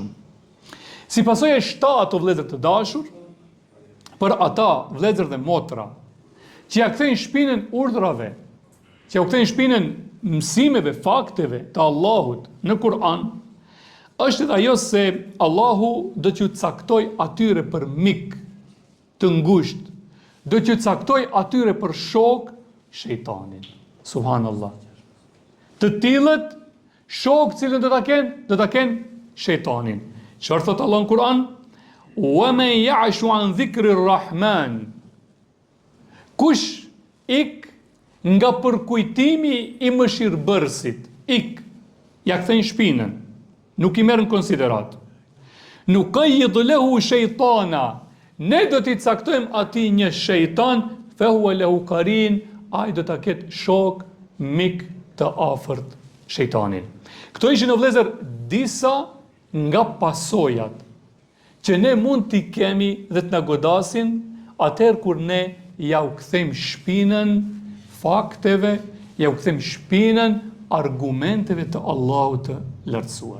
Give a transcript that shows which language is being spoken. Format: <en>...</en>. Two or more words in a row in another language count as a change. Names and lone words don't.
<sq>Si pasojë e shtatë o vëllezër të dashur, për ata vëllezër dhe motra që ja kthejnë shpinën urdhrave, që ja kthejnë shpinën mësimeve, fakteve të Allahut në Kur'an, është edhe ajo se Allahu do t'ju caktoj atyre për mik të ngushtë, do t'ju caktoj atyre për shok shejtanin. Subhanallah. Të tillët shok cilën do ta kenë shejtanin. Çfarë thot Allah në Kur'an?</sq> <ar>ومن يعش عن ذكر الرحمن.</ar> <sq>Kush ik nga përkujtimi i mëshirbërësit, ja kthejnë shpinën, nuk i merr në konsiderat.</sq> <ar>نقيض له شيطانا,</ar> <sq>ne do t'i caktojmë atij një shejtan,</sq> <ar>فهو له قرين,</ar> <sq>ai do ta ketë shok, mik të afërt shejtanin. Këto ishin o vëllezër disa nga pasojat që ne mund t'i kemi dhe t'na godasin atëherë kur ne ja u kthejmë shpinën fakteve, ja u kthejmë shpinën argumenteve të Allahut të lartësuar.</sq>